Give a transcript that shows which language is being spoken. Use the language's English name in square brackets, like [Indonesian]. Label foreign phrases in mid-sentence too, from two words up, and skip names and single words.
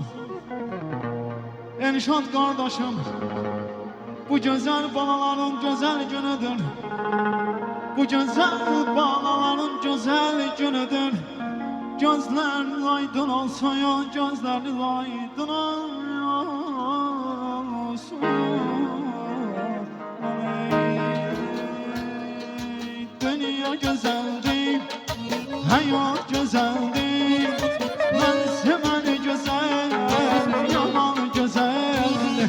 [Azerbaijani] Elşad qardaşım, bu gözəl balaların gözəl günüdür. Bu gözəl balaların gözəl günüdür. Gözlərin aydın olsun, ya gözlərin aydın olsun. [Turkish] Dünya güzeldir, hayat güzeldir. Ben seveni güzel, yaman güzeldir.